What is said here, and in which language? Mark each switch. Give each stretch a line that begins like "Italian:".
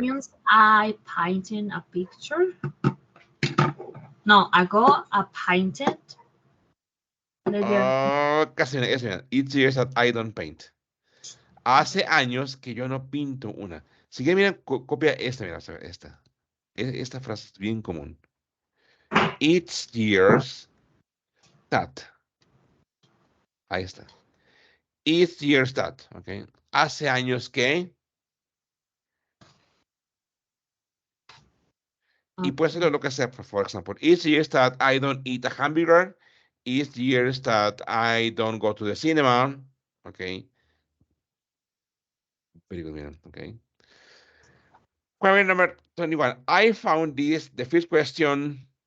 English: means I painted a picture. No, I got a painted leather. Oh,
Spanish: casi, eso,
English: each year's that I don't paint.
Spanish: Hace años que yo no pinto una. Si quieren, miren, copia esta, mira, esta. Esta frase es bien común.
English: It's years that.
Spanish: Ahí está.
English: It's years that, ¿ok?
Spanish: Hace años que. Y puede ser lo que sea,
English: for example. It's years that I don't eat a hamburger. It's years that I don't go to the cinema. ¿Ok? Very good, miren, ¿ok? Question number 21. I found this, the first question.